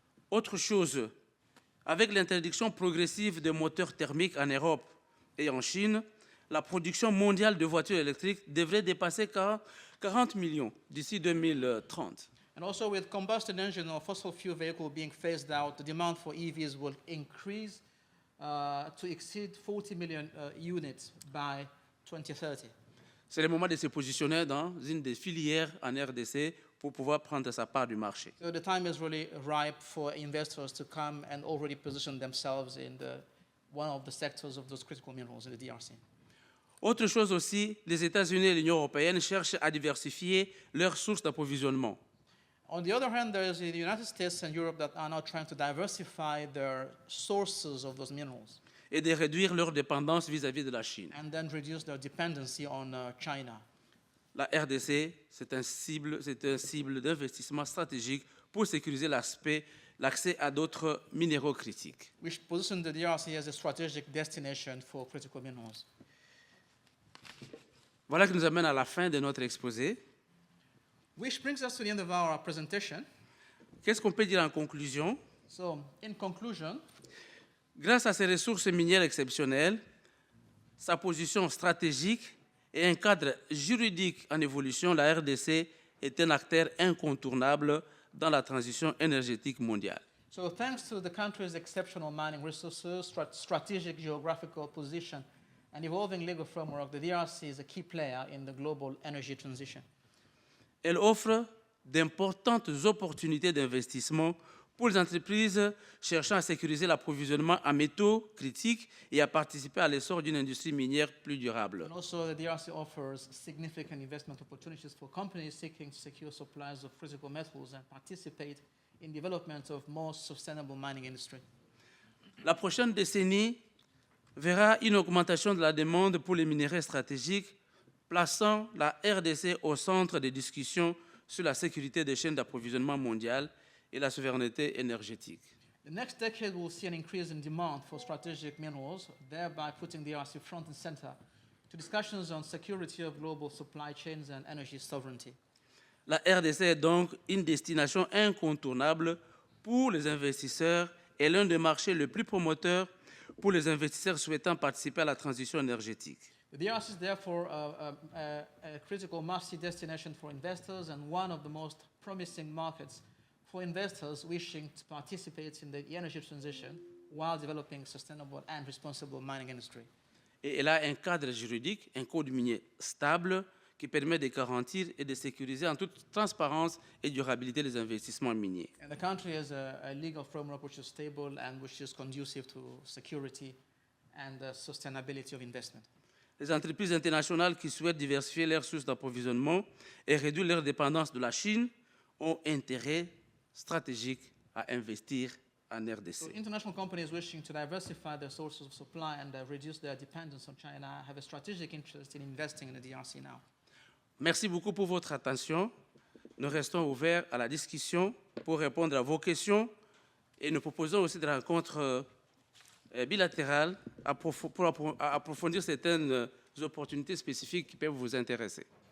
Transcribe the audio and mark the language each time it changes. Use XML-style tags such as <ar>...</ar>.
<fr>Autre chose, avec l'interdiction progressive des moteurs thermiques en Europe et en Chine, la production mondiale de voitures électriques devrait dépasser 40 millions d'ici 2030.</fr> <en>And also with combustion engine or fossil fuel vehicle being phased out, the demand for EVs will increase to exceed 40 million units by 2030.</en> <fr>C'est le moment de se positionner dans une des filières en RDC pour pouvoir prendre sa part du marché.</fr> <en>So the time is really ripe for investors to come and already position themselves in one of the sectors of those critical minerals in the DRC.</en> <fr>Autre chose aussi, les États-Unis et l'Union européenne cherchent à diversifier leurs sources d'approvisionnement.</fr> <en>On the other hand, there is the United States and Europe that are now trying to diversify their sources of those minerals</en> <fr>et de réduire leur dépendance vis-à-vis de la Chine.</fr> <en>and then reduce their dependency on China.</en> <fr>La RDC, c'est un cible d'investissement stratégique pour sécuriser l'accès à d'autres minéraux critiques.</fr> <en>Which position the DRC as a strategic destination for critical minerals.</en> <fr>Voilà qui nous amène à la fin de notre exposé.</fr> <en>Which brings us to the end of our presentation.</en> <fr>Qu'est-ce qu'on peut dire en conclusion?</fr> <en>So, in conclusion,</en> <fr>grâce à ses ressources minières exceptionnelles, sa position stratégique et un cadre juridique en évolution, la RDC est un acteur incontournable dans la transition énergétique mondiale.</fr> <en>So thanks to the country's exceptional mining resources, strategic geographical position, and evolving legal framework, the DRC is a key player in the global energy transition.</en> <fr>Elle offre d'importantes opportunités d'investissement pour les entreprises cherchant à sécuriser l'approvisionnement en métaux critiques et à participer à l'essor d'une industrie minière plus durable.</fr> <en>And also, the DRC offers significant investment opportunities for companies seeking to secure supplies of critical metals and participate in development of more sustainable mining industry.</en> <fr>La prochaine décennie verra une augmentation de la demande pour les minerais stratégiques, plaçant la RDC au centre des discussions sur la sécurité des chaînes d'approvisionnement mondiales et la souveraineté énergétique.</fr> <en>The next decade will see an increase in demand for strategic minerals, thereby putting the DRC front and center to discussions on security of global supply chains and energy sovereignty.</en> <fr>La RDC est donc une destination incontournable pour les investisseurs et l'un des marchés les plus promoteurs pour les investisseurs souhaitant participer à la transition énergétique.</fr> <en>The DRC is therefore a critical must-see destination for investors and one of the most promising markets for investors wishing to participate in the energy transition while developing sustainable and responsible mining industry.</en> <fr>Et elle a un cadre juridique, un code minier stable qui permet de garantir et de sécuriser en toute transparence et durabilité les investissements miniers.</fr> <en>And the country has a legal framework which is stable and which is conducive to security and the sustainability of investment.</en> <fr>Les entreprises internationales qui souhaitent diversifier leurs sources d'approvisionnement et réduire leur dépendance de la Chine ont intérêt stratégique à investir en</fr> <en>So</en> <fr>RDC.</fr> <en>international companies wishing to diversify their sources of supply and reduce their dependence on China have a strategic interest in investing in the DRC now.</en> <fr>Merci beaucoup pour votre attention. Nous restons ouverts à la discussion pour répondre à vos questions et nous proposons aussi des rencontres bilatérales pour approfondir certaines opportunités spécifiques qui peuvent vous intéresser.</fr>